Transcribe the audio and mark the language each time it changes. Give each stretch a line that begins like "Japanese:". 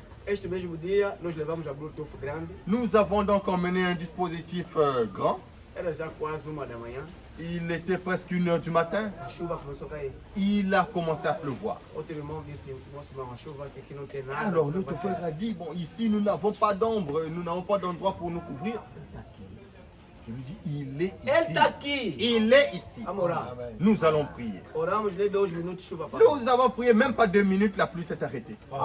Portuguese: este mesmo dia nós levamos a Bluetooth grande.
French: Nous avons donc emmené un dispositif grand.
Portuguese: Era já quase 1h.
French: Il était presque 1h du matin.
Portuguese: A chuva começou a cair.
French: Il a commencé à pleuvoir.
Portuguese: Outro irmão disse, moço, a chuva aqui não tem nada.
French: Alors notre frère a dit, bon, ici nous n'avons pas d'ombre, nous n'avons pas d'endroit pour nous couvrir. Je lui dis, il est ici. Il est ici. Nous allons prier.
Portuguese: Oramos nem 2 minutos, chuva parou.
French: Nous avons prié même pas 2 minutes, la pluie s'est arrêtée.